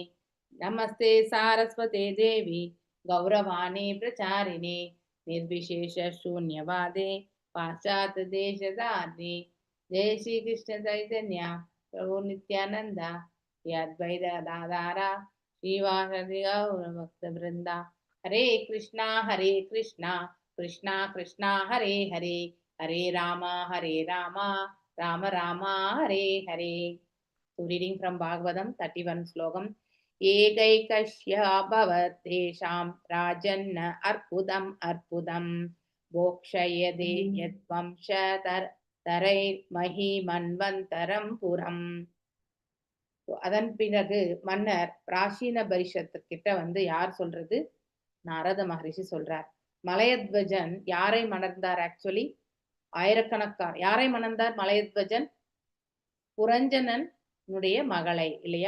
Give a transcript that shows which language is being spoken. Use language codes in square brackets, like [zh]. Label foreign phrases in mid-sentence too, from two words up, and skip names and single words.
[sa] नमस्ते सारस्वते देवी गौरवाणी प्रचारिणे निर्विशेष शून्यवादे पाश्चात्य देशधारिणे. जय श्री कृष्ण चैतन्य प्रभु नित्यानंद श्री अद्वैत गदाधर श्रीवासदि गौर भक्त वृंदा. हरे कृष्णा कृष्णा कृष्णा हरे हरे हरे रामा राम रामा हरे हरे. [en] So reading from Bhagavatam 31 slokam. [sa] एकैकस्याभवत् तेषां राजन्न अर्पुदं भोक्षयदे यद्वंशतरैर्महीमन्वन्तरं पुरम्. [ta] அதன் பிறகு மன்னர் பிராச்சீன பரிஷத்துக்கிட்ட வந்து யார் சொல்றது? நாரத மகரிஷி சொல்றார். மலையத்வஜன் யாரை மணந்தார்? ஆக்சுவலி ஆயிரக்கணக்கான யாரை மணந்தார் மலையத்வஜன்? புரஞ்சனனுடைய மகளை இல்லையா?